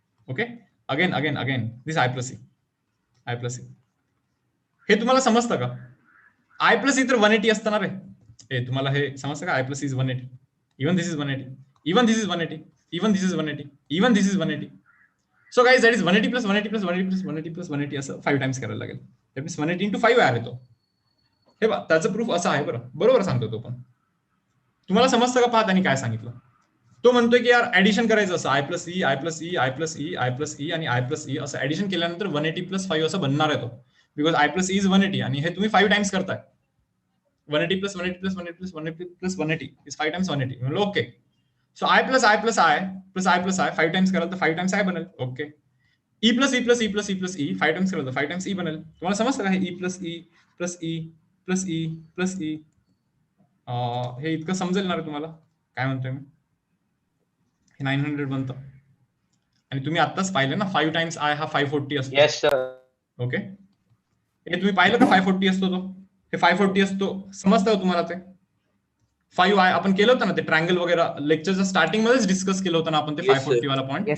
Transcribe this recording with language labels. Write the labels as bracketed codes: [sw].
[en] Okay, again again again this i plus e, i plus e. हे तुम्हाला समजतं का? आय प्लस ई तर 180 असताना रे. हे तुम्हाला हे समजतं का? I plus e is 180, even this is 180, even this is 180, even this is 180, even this is 180. So guys that is 180 plus 180 plus 180 plus 180 plus 180 असं 5 टाइम्स करायला लागेल. [mr] दॅट मीन्स 180 into 5 आहे तो. हे बघा, त्याचं प्रूफ असं आहे, बरोबर सांगतो तो. पण तुम्हाला समजतं का? पहा त्यांनी काय सांगितलं. तो म्हणतोय की यार ऍडिशन करायचं असं, I plus E, I plus E, I plus E, I plus E आणि आय प्लस ई असं ऍडिशन केल्यानंतर 180 प्लस 5 असं बनणार आहे तो. [en] Because i plus e is 180 आणि हे तुम्ही 5 टाइम्स करताय. 180 plus 180 plus 180 plus 180 plus 180 is 5 times 180. म्हणलं ओके. [mr] So I plus I plus I plus I plus I 5 times कराल तर 5 टाइम्स आय बनेल. Okay. E plus E plus E plus E plus E 5 times कराल तर 5 times E बनेल. तुम्हाला समजतं का? हे E plus E plus E plus E plus E, हे इतकं समजेल ना रे तुम्हाला? काय म्हणतोय मी? हे 900 बनतं आणि तुम्ही आत्ताच पाहिलं ना 5 टाइम्स आय हा 540 असतो. [en] Yes sir. [mr] ओके, हे तुम्ही पाहिलं का? 540 असतो तो, हे 540 असतो. समजतं तुम्हाला ते? 5 आय आपण केलं होतं ना ते ट्रायंगल वगैरे लेक्चरच्या स्टार्टिंग मध्येच डिस्कस केलं होतं ना आपण ते 540 वाला पॉईंट.